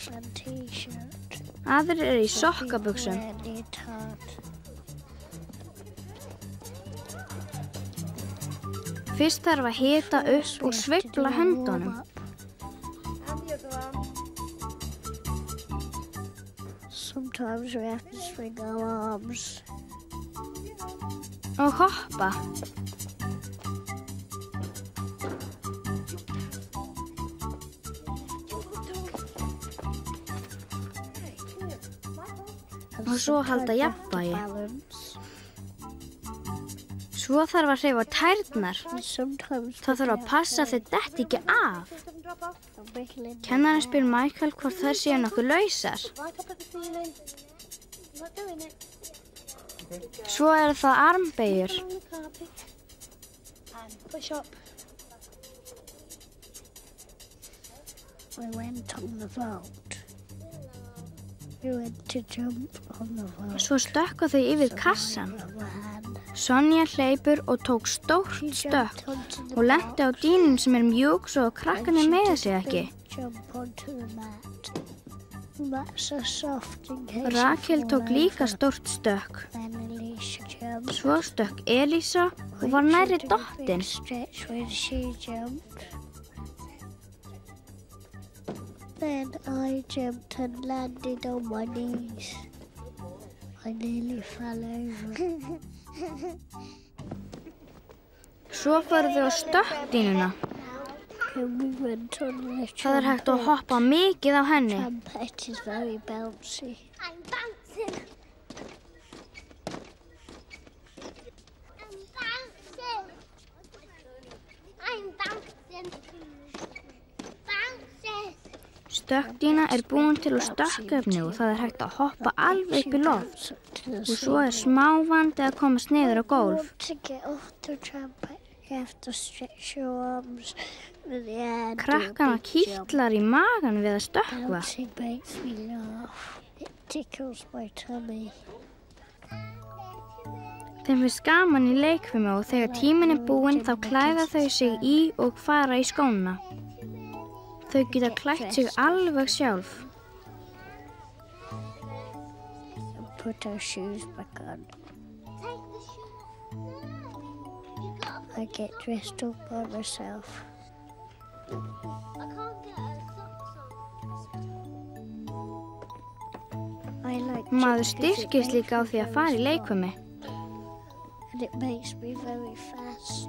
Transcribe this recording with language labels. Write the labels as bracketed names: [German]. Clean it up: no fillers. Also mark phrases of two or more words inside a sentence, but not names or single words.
[Icelandic] Aðrir eru í sokkabuxum. Fyrst þarf að hita upp og sveifla höndunum. [English] Sometimes we have to swing our arms. [Icelandic] Og hoppa. Og svo halda jafnvægi. Svo þarf að hreyfa tærnar. Það þarf að passa að þau detti ekki af. Kennarinn spyr Michael hvort þær séu nokkuð lausar. Svo eru það armbeygjur. [English] We went on the float. We went to jump on the float. [Icelandic] Svo stökka þau yfir kassan. Sonja hleypur og tók stórt stökk og lenti á dýnum sem er mjúk svo krakkarnir meiða sig ekki. Rakel tók líka stórt stökk. Svo stökk Elísa og var nærri dottin. [English] Then I jumped and landed on my knees. I nearly fell over. [Icelandic] Svo fóru þau á stökkdýnuna. Það er hægt að hoppa mikið á henni. [English] Trumpet is very bouncy. I'm bouncing. I'm bouncing. [Icelandic] Stökkdýna er búin til úr stökkefni og það er hægt að hoppa alveg upp í loft. Og svo er smávandi að komast niður á gólf. Krakkana kitlar í magan við að stökkva. Þeim finnst gaman í leikfimi og þegar tíminn er búinn þá klæða þau sig í og fara í skóna. Þau geta klætt sig alveg sjálf. [English] Put our shoes back on. I get dressed up by myself. I can't get a socks on. I like [Icelandic] Maður styrkist líka á því að fara í leikfimi. [English] and it makes me very fast.